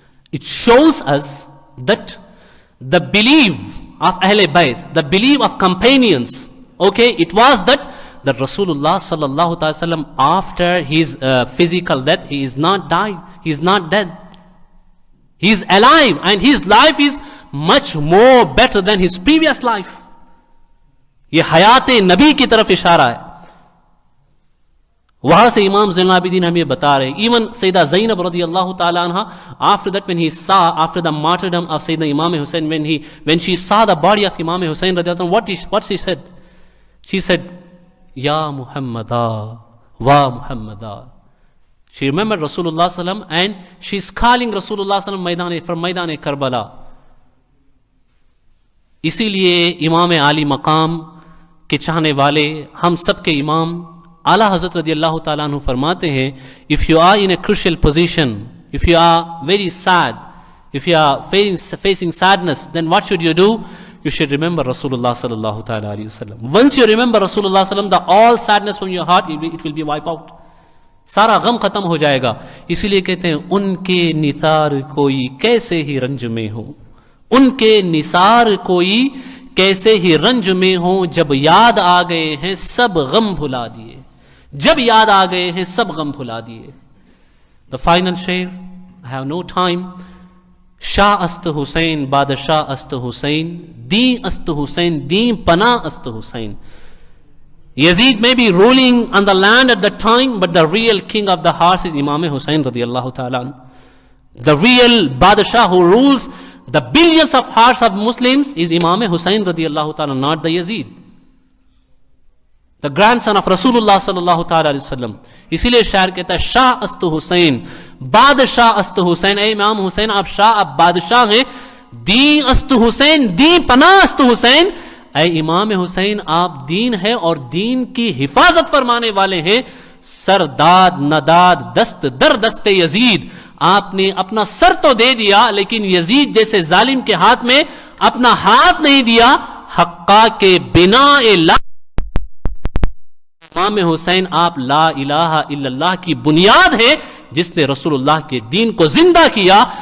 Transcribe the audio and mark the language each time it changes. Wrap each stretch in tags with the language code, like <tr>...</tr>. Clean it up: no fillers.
<en>It shows us that the belief of Ahl Bayt, the belief of companions, okay, it was that Rasulullah sallallahu ta'ala sallam, after his physical death, he is not died, he is not dead. He is alive, and his life is much more better than his previous life.</en> <ur>یہ حیات نبی کی طرف اشارہ ہے. وہاں سے امام زین العابدین ہمیں بتا رہے ہیں.</ur> <en>Even Syeda Zainab رضی اللہ تعالی عنہ, after that, when he saw, after the martyrdom of Sayyidina Imam Hussain, when she saw the body of Imam Hussain radiallahu anhu, what she said? She said, Ya Muhammadah, wa Muhammadah. She remembered Rasulullah sallam, and she is calling Rasulullah sallam from Maidan Karbala.</en> <ur>اسی لیے امام عالی مقام کے چاہنے والے, ہم سب کے امام اعلیٰ حضرت رضی اللہ تعالیٰ عنہ فرماتے ہیں,</ur> <en>if you are in a crucial position, if you are very sad, if you are facing sadness, then what should you do? You should remember Rasulullah sallallahu ta'ala alayhi wa sallam. Once you remember Rasulullah sallam, the all sadness from your heart, it will be wiped out.</en> <ur>سارا غم ختم ہو جائے گا. اسی لیے کہتے ہیں, ان کے نثار کوئی کیسے ہی رنج میں ہو, ان کے نثار کوئی کیسے ہی رنج میں ہوں, جب یاد آ گئے ہیں سب غم بھلا دیے, جب یاد آ گئے ہیں سب غم بھلا دیے.</ur> <en>The final share, I have no time.</en> <fa>شاہ است حسین بادشاہ است حسین, دین است حسین دین پناہ است حسین.</fa> <en>Yazid may be ruling on the land at that time, but the real king of the hearts is Imam Hussain radiyallahu ta'ala. The real Badshah who rules the billions of hearts of Muslims is Imam Hussain radiyallahu ta'ala, not the Yazid, the grandson of Rasulullah sallallahu ta'ala alayhi wasallam.</en> <ur>اسی لیے شاعر کہتا ہے,</ur> <fa>شاہ است حسین بادشاہ است حسین.</fa> <ur>اے امام حسین, آپ شاہ, آپ بادشاہ ہیں.</ur> <fa>دین است حسین, دین پناہ است حسین.</fa> <ur>اے امام حسین, آپ دین ہے اور دین کی حفاظت فرمانے والے ہیں.</ur> <fa>سرداد نداد دست در دست یزید،</fa> <ur>آپ نے اپنا سر تو دے دیا لیکن یزید جیسے ظالم کے ہاتھ میں اپنا ہاتھ نہیں دیا. حقا کے بنا امام حسین آپ لا الہ الا اللہ کی بنیاد ہے جس نے رسول اللہ کے دین کو زندہ کیا.</ur>